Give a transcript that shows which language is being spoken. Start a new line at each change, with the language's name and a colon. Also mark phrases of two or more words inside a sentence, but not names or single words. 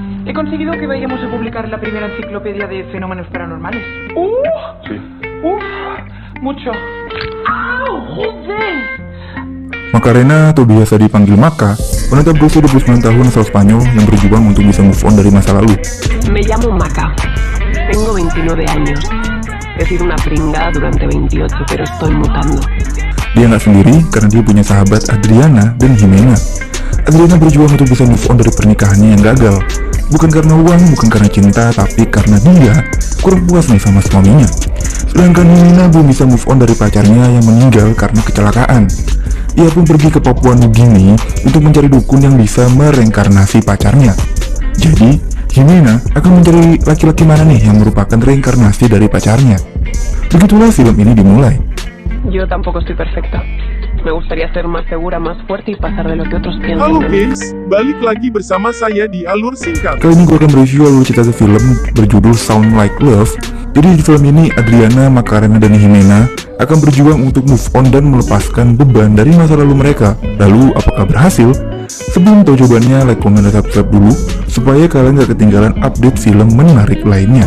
Spanish: He conseguido que vayamos a publicar la primera enciclopedia de fenómenos paranormales. Sí. Mucho. ¡Au! ¡Joder!
Indonesian: Macarena atau biasa dipanggil Maka, wanita berusia 29 tahun asal Spanyol yang berjuang untuk bisa
English: move on
Indonesian: dari masa lalu.
Spanish: Me llamo Maca. Tengo 29 años. He sido una pringada durante 28, pero estoy mutando.
Indonesian: Dia nggak sendiri karena dia punya sahabat Adriana dan Jimena. Adriana berjuang untuk bisa
English: move on
Indonesian: dari pernikahannya yang gagal. Bukan karena uang, bukan karena cinta, tapi karena dia kurang puas nih sama suaminya. Sedangkan Jimena belum bisa
English: move on
Indonesian: dari pacarnya yang meninggal karena kecelakaan. Ia pun pergi ke Papua Nugini untuk mencari dukun yang bisa mereinkarnasi pacarnya. Jadi, Jimena akan mencari laki-laki mana nih yang merupakan reinkarnasi dari pacarnya. Begitulah film ini dimulai.
Spanish: Yo tampoco estoy perfecta. Me gustaría ser más segura, más fuerte y pasar de lo que otros piensan.
Indonesian: Halo guys, balik lagi bersama saya di Alur Singkat. Kali ini gue akan mereview alur cerita film berjudul Sound Like Love. Jadi di film ini Adriana, Macarena, dan Jimena akan berjuang untuk
English: move on
Indonesian: dan melepaskan beban dari masa lalu mereka. Lalu apakah berhasil? Sebelum tahu jawabannya, like, komen, dan subscribe dulu supaya kalian gak ketinggalan update film menarik lainnya.